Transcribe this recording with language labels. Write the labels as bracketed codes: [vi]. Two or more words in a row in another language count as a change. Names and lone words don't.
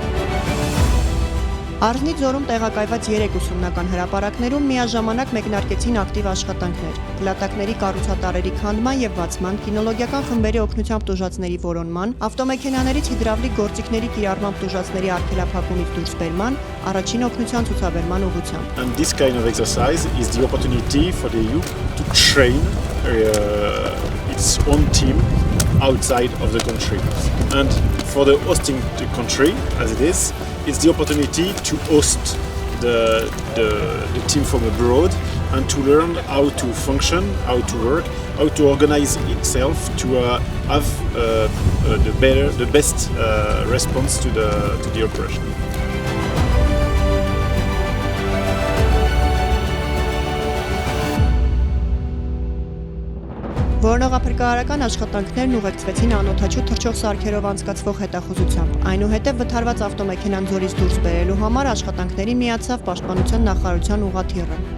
[hy] Արզնի ձորում տեղակայված 3 ուսումնական հրապարակներում միաժամանակ մեկնարկեցին ակտիվ աշխատանքներ։ Փլատակների կառուցատարերի քանդման եւ բացման, կինոլոգիական խմբերի օգնությամբ տուժածների որոնման, ավտոմեքենաներից հիդրավլիկ գործիքների կիրառմամբ տուժածների արգելափակումից դուրսբերման, առաջին օգնության ցուցաբերման ուղղությամբ։ [en] And this kind of exercise is the opportunity for the youth to train its own team outside of the country. And for the hosting country, as it is, it's the opportunity to host the team from abroad and to learn how to function, how to work, how to organize itself to have the best response to the operation. [hy] Որոնողափրկարարական աշխատանքներն ուղեկցվեցին անօդաչու թռչող սարքերով անցկացվող հետախուզությամբ։ Այնուհետև վթարված ավտոմեքենան ձորից դուրս բերելու համար աշխատանքներին միացավ Պաշտպանության նախարարության ուղղաթիռը։